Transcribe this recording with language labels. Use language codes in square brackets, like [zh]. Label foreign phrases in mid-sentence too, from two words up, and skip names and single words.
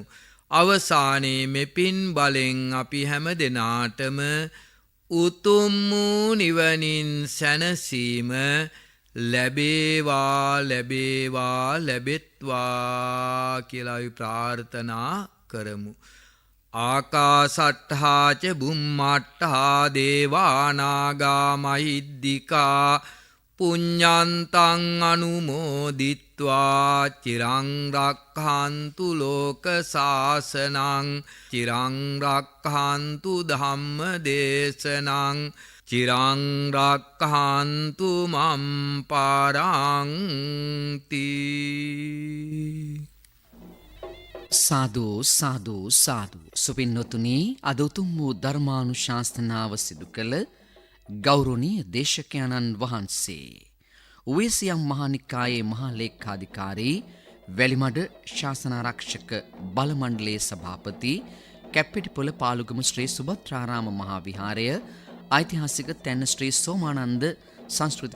[si] අවසානයේ මෙපින් බලෙන් අපි හැම දෙනාටම උතුම් වූ නිවනින් සැනසීම ලැබේවා ලැබේවා ලැබෙත්වා කියලා අපි ප්‍රාර්ථනා කරමු. [pi] ආකාසට්ඨා ච බුම්මට්ඨා දේවානාගා මහිද්దికා පුඤ්ඤන්තං අනුමෝදිත්වා චිරං රක්ඛන්තු ලෝක සාසනං චිරං රක්ඛන්තු ධම්ම දේශනං චිරං රක්ඛන්තු මම් පරන්ති. [si] සාදු සාදු සාදු. සුපින්නතුනි අද උතුම් වූ ධර්මානුශාසනාව සිදු කළ ගෞරවනීය දේශකයන්න් වහන්සේ උවේසියම් මහානිකායේ මහා ලේකාධිකාරී වැලිමඩ ශාසනාරක්ෂක බල මණ්ඩලයේ සභාපති කැප්පෙටිපොළ පාලුගම ශ්‍රී සුභත්‍රාරාම මහා විහාරය, ඓතිහාසික තැන්න ශ්‍රී සෝමානන්ද සංස්කෘතික